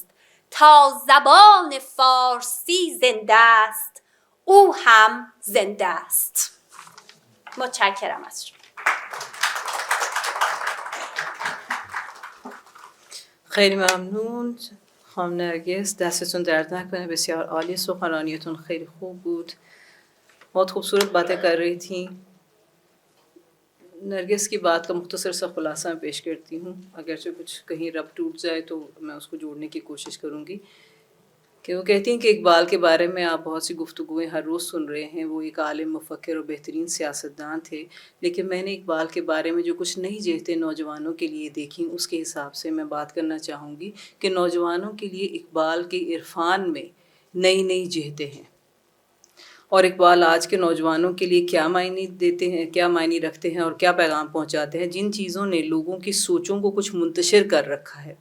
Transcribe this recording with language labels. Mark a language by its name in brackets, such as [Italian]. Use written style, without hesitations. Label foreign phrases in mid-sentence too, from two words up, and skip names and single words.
[Persian] تا زبان فارسی زنده است، او هم زنده است. متشکرم از شما. خیلی ممنون خانم نرگس، دستتون درد نکنه، بسیار عالی، سخنرانیتون خیلی خوب بود. [Urdu] بہت خوبصورت باتیں کر رہی تھی۔ نرگس کی بات کا مختصر سا خلاصہ میں پیش کرتی ہوں، اگرچہ کچھ کہیں ربط ٹوٹ جائے تو میں اس کو جوڑنے کی کوشش کروں گی. کہ وہ کہتی ہیں کہ اقبال کے بارے میں آپ بہت سی گفتگوئیں ہر روز سن رہے ہیں، وہ ایک عالم، مفکر اور بہترین سیاستدان تھے، لیکن میں نے اقبال کے بارے میں جو کچھ نئی جہتیں نوجوانوں کے لیے دیکھی، اس کے حساب سے میں بات کرنا چاہوں گی کہ نوجوانوں کے لیے اقبال کے عرفان میں نئی نئی جہتیں ہیں اور اقبال آج کے نوجوانوں کے لیے کیا معنی دیتے ہیں، کیا معنی رکھتے ہیں اور کیا پیغام پہنچاتے ہیں، جن چیزوں نے لوگوں کی سوچوں کو کچھ منتشر کر رکھا ہے.